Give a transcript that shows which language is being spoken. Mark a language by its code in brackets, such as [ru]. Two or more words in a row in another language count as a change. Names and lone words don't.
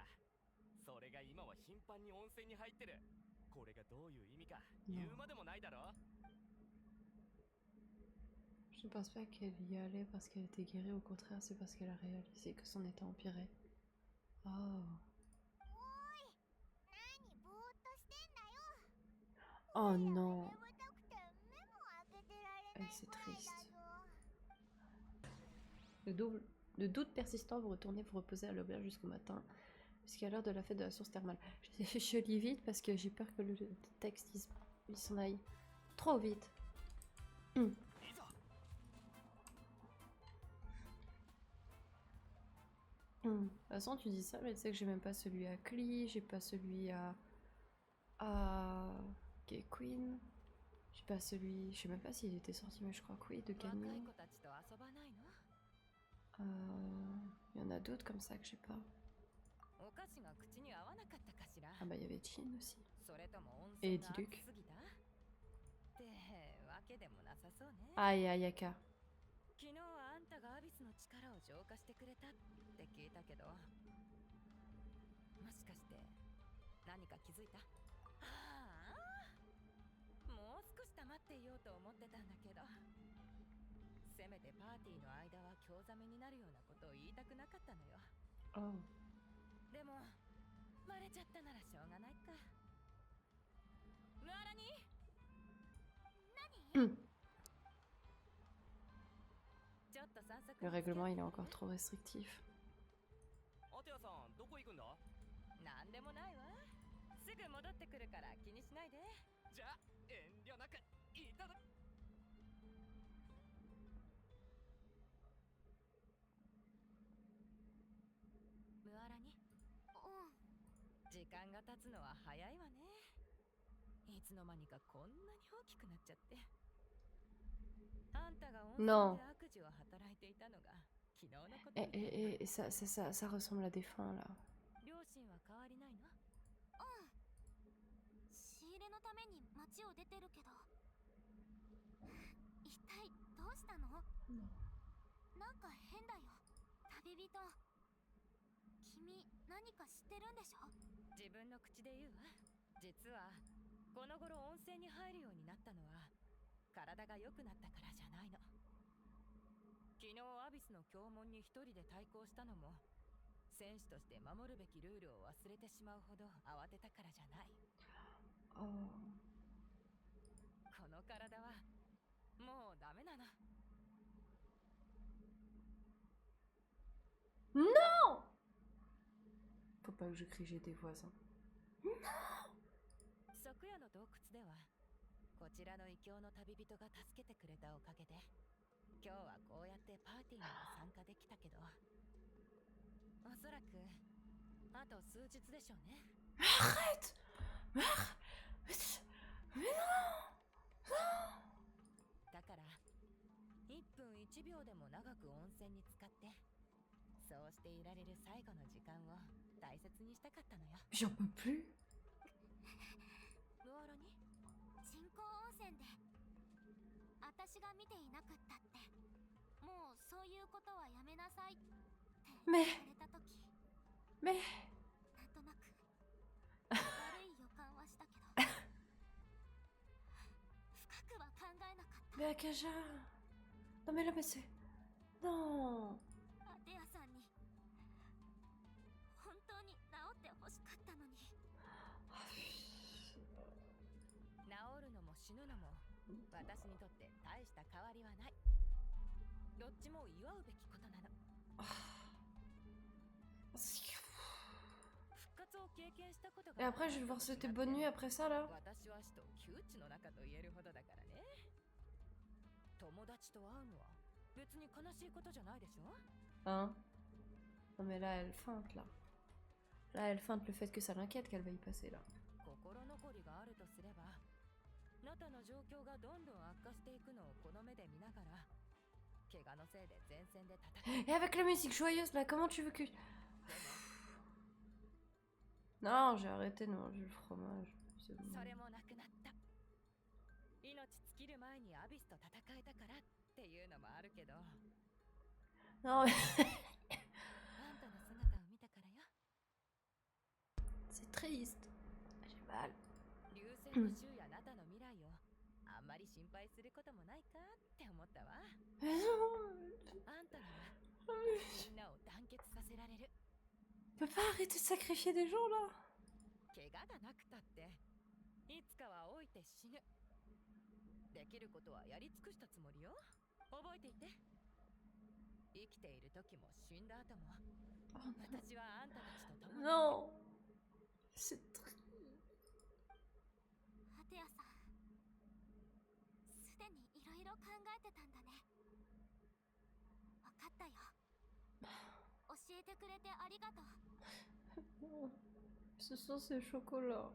[ja] それが今は頻繁に温泉に入ってる。これがどういう意味か言うまでもないだろ。 [fr] Je ne pense pas qu'elle y allait parce qu'elle était guérie, au contraire, c'est parce qu'elle a réalisé que son état empirait. Oh. [ja] おーい、何ぼーっとしてんだよ。 [fr] Oh non. [ja] 眠たくて目も開けてられない [fr] C'est [ja] くらいだ [fr] triste. [ja] ぞ。 [fr] Le doute persistant, vous retournez vous reposer à l'auberge jusqu'au matin, jusqu'à l'heure de la fête de la source thermale. Je lis vite parce que j'ai peur que le texte il s'en aille trop vite. De toute façon, tu dis ça, mais tu sais que j'ai même pas celui à Klee, j'ai pas celui à Gay Queen, j'ai pas celui. Je sais même pas s'il était sorti, mais je crois que oui, de [ja] 若い [fr] Camille. [ja] 子たちと遊ばないの？ [fr] Il y en a d'autres comme ça que j'ai pas. [ja] お菓子が口に合わなかったかしら？ [fr] Ah bah il y avait Chin aussi. [ja] それとも温 [fr] Et [ja] 泉が [fr] Diluc. [ja] 熱すぎた？ってわけでもなさそうね。 [fr] Ah, et Ayaka. [ja] 昨日はあんたがアビスの力を浄化してくれたって聞いたけど、もしかして何か気づいた？ああ、もう少し黙っていようと思ってたんだけど、せめてパーティーの間は興ざめになるようなことを言いたくなかったのよ。 [fr] Oh. [ja] でもバレちゃったならしょうがないか。ムアラニ、何？ちょっと散策 [fr] Le règlement il est encore trop restrictif. [ja] アテアさんどこ行くんだ？なんでもないわ。すぐ戻ってくるから気にしないで。じゃあ遠慮なくいただ。ムアラニ、うん。時間が経つのは早いわね。いつの間にかこんなに大きくなっちゃって。あんたが温泉で [fr] Non. [ja] 悪事を働いていたのが昨日のこと [fr] Et, [ja] みたい。 [fr] et ça ressemble à des fins là. [ja] 両親は変わりないの？仕入れのために街を出てるけど一体どうしたの？なんか変だよ。旅人、君何か知ってるんでしょ？自分の口で言うわ。実はこの頃温泉に入るようになったのは体が良くなったからじゃないの。昨日アビスの教門に一人で対抗したのも戦士として守るべきルールを忘れてしまうほど慌てたからじゃない。 [fr] Oh. [ja] この体はもうダメなの。 [fr] Non! Faut pas que je crie, j'ai des voisins. [ja] 昨夜の洞窟ではこちらの異教の旅人が助けてくれたおかげで今日はこうやってパーティーにも参加できたけど、おそらくあと数日でしょうね。 [fr] Arrête! [ja] だから1分1秒でも長く温泉に浸かってそうしていられる最後の時間を大切にしたかったのよ。 [fr] J'en peux plus. [ja] ムオロに人工温泉で私が見ていなくったってもうそういうことはやめなさいって言わ [fr] Mais, [ja] れた時 [fr] mais... [ja] なんとなく悪い予感はしたけど深くは考えなかっ [fr] Mais Akaja... Non mais là, mais c'est... Non. [ja] た。アテヤさんに本当に治ってほしかったのに。治るのも死ぬのも私にとって大した変わりはない。どっちも祝うべきことなの。復活を経験したことが [fr] Et après, je vais devoir souhaiter bonne nuit après ça, là. [ja] 私は死と窮地の中と言えるほどだからね。友達と会うのは別に悲しいことじゃないでしょ。 [fr] Hein? Non mais là, elle feinte, là. Là, elle feinte le fait que ça l'inquiète qu'elle va y passer, là. [ja] 心残りがあるとすれば、ナタの状況がどんどん悪化していくのをこの目で見ながら、怪我のせいで前線で戦う。 [fr] Et avec la musique joyeuse, là, comment tu veux que... Non, j'ai arrêté de manger le fromage. C'est bon. [ja] それもなくなった。命尽きる前にアビスと戦えたからっていうのもあるけど、あん [fr] Non, mais... [ja] たの姿を見たからよ。 [fr] C'est triste. J'ai mal. [ja] 流星の週やナタの未来をあんまり心配することもないかって思ったわ。 [fr] Mais non. [ja] あんたにはみんなを団結させられる。 [fr] On peut pas arrêter de sacrifier des gens, là. [ja] 怪我がなくたっていつかは老いて死ぬ。できることはやり尽くしたつもりよ。覚えていて。生きている時も死んだ後も私はあんたたちと共に。 [fr] Non. C'est triste. [ja] アテヤさん、すでにいろいろ考えてたんだね。わかったよ。教えてくれてありがとう。 [fr] Ce sont ces chocolats.